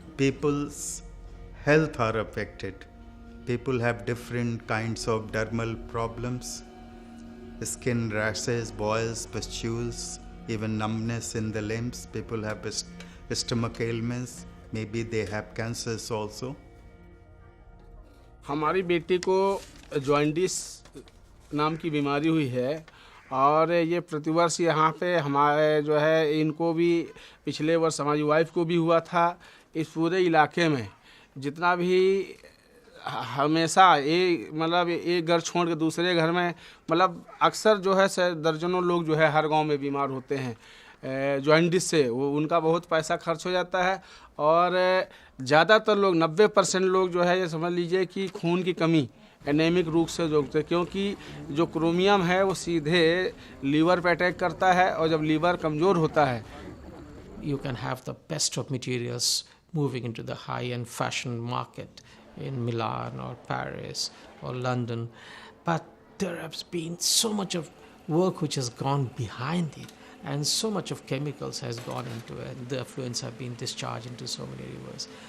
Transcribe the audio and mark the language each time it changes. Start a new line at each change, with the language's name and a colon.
English: People's health are affected. People have different kinds of dermal problems, skin rashes, boils, pustules, even numbness in the limbs. People have stomach ailments, maybe they have cancers also.
Hindi: हमारी बेटी को jaundice नाम की बीमारी हुई है और ये प्रतिवर्ष यहाँ पे हमारे जो है इनको भी पिछले वर्ष हमारी वाइफ को भी हुआ था। इस पूरे इलाके में जितना भी हमेशा एक घर छोड़ के दूसरे घर में अक्सर जो है दर्जनों लोग जो है हर गांव में बीमार होते हैं जॉइंटिस से। वो उनका बहुत पैसा खर्च हो जाता है और ज़्यादातर लोग 90% लोग जो है ये समझ लीजिए कि खून की कमी एनेमिक रूप से जोड़ते हैं, क्योंकि जो क्रोमियम है वो सीधे लीवर पे अटैक करता है और जब लीवर कमज़ोर होता है
English: You can have the best of materials moving into the high-end fashion market in Milan or Paris or London, but there has been so much of work which has gone behind it, and so much of chemicals has gone into it, and the effluents have been discharged into so many rivers.